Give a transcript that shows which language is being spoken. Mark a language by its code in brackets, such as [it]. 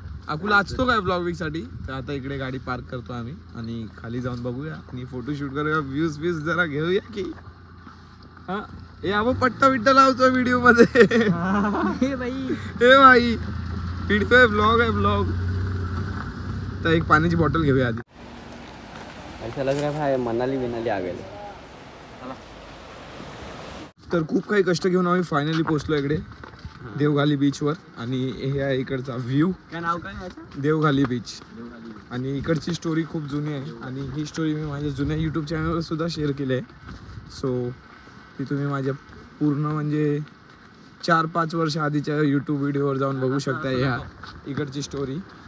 [mr] आकूला आचतो काय ब्लॉगिंग साठी? तर आता इकडे गाडी पार्क करतो आम्ही आणि खाली जाऊन बघूया आणि फोटो शूट करूया. व्ह्यूज जरा घेऊया की. हा, हे आपण पट्टा बिट्टा लावतो व्हिडिओ मध्ये. हे बाई, हे भाई, व्हिडिओ आहे, ब्लॉग आहे, ब्लॉग. तर एक पाण्याची बॉटल घेऊया आधी. [hi] ऐसा लग रहा है भाई मनाली आ गए. [mr] तर खूप काही कष्ट घेऊन आम्ही फायनली पोहोचलो इकडे देवघाली बीचवर. आणि हे आहे इकडचा व्ह्यू, काय नाव काय याचं? देवघाली बीच. आणि इकडची स्टोरी खूप जुनी आहे आणि ही स्टोरी मी माझ्या जुन्या यूट्यूब चॅनलवर सुद्धा शेअर केली आहे. सो ती तुम्ही माझ्या पूर्ण म्हणजे 4-5 वर्ष आधीच्या यूट्यूब व्हिडिओवर जाऊन बघू शकता ह्या इकडची स्टोरी.